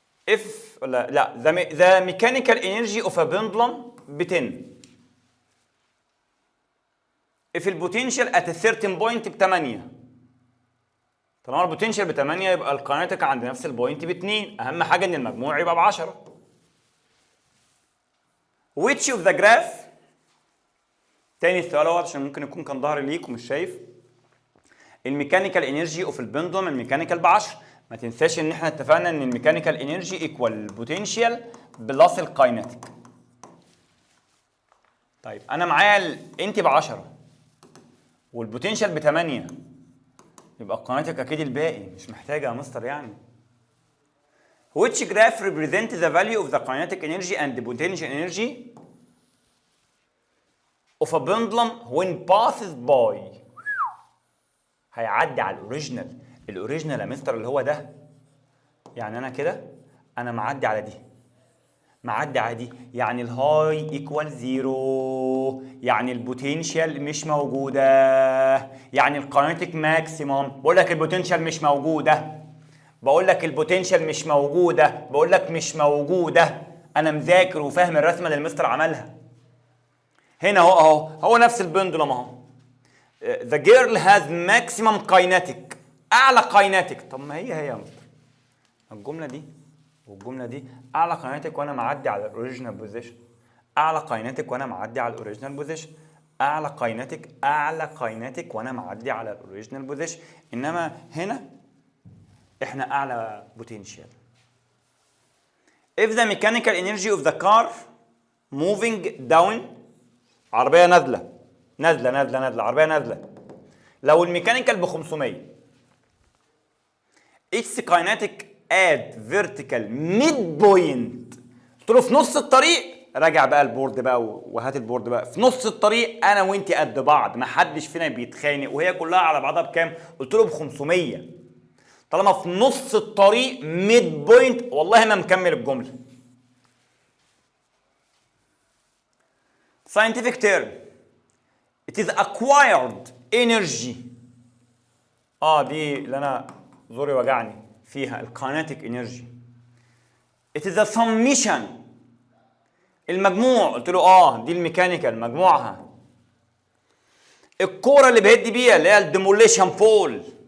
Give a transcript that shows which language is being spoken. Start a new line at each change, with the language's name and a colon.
English: if لا the mechanical energy of a pendulum ب 10 if البوتنشال at a certain point ب 8.
Arabic: طالما البوتنشال ب 8 يبقى الكاينتيك عند نفس البوينت ب 2. اهم حاجه ان المجموع يبقى ب 10.
English: which of the graph،
Arabic: تاني السؤال اهو عشان ممكن يكون كان ظهري ليك ومش شايف. الميكانيكال انرجي اوف البندوم، الميكانيكال ب 10. ما تنساش ان احنا اتفقنا ان الميكانيكال انرجي ايكوال البوتنشال بلس الكاينتيك. طيب انا معايا انت ب 10 والبوتنشال ب 8، يبقى الكاينتيك اكيد الباقي، مش محتاجه يا مستر يعني.
English: which graph represent the value of the kinetic energy and the potential energy of a pendulum when passes by.
Arabic: هيعدي على الاوريجينال. الاوريجينال يا مستر اللي هو ده. يعني انا كده انا معدي على دي، معدي على دي، يعني الهاي ايكوال زيرو، يعني البوتنشال مش موجوده، يعني الكاينتيك ماكسيموم. بقول لك البوتنشال مش موجوده، بقول لك البوتنشال مش موجوده، بقول لك مش موجوده. انا مذاكر وفاهم الرسمه اللي المستر عملها. هنا اهو نفس البندلم اهو.
English: The girl has maximum kinetic، اعلى kinetic.
Arabic: طب ما هي يا مستر الجمله دي والجمله دي اعلى kinetic وانا معدي على الاوريجينال بوزيشن، اعلى kinetic وانا معدي على الاوريجينال بوزيشن، اعلى kinetic وانا معدي على الاوريجينال بوزيشن. انما هنا احنا اعلى بوتنشال.
English: if the mechanical energy of the car moving down،
Arabic: عربيه نازله عربيه نازله، لو الميكانيكال ب 500
English: its kinetic at vertical midpoint،
Arabic: قلت له في نص الطريق، راجع بقى البورد بقى وهات البورد بقى، في نص الطريق انا وانت قد بعض، ما حدش فينا بيتخانق، وهي كلها على بعضها بكام؟ قلت له ب 500. طالما في نص الطريق ميد بوينت، والله ما مكمل الجمله.
English: scientific term it is acquired energy.
Arabic: دي اللي انا زوري وجعني فيها، الكاينتيك انرجي.
English: it is a summation، المجموع.
Arabic: قلت له دي الميكانيكال مجموعها. الكوره اللي بهدي بيها اللي هي الديموليشن بول.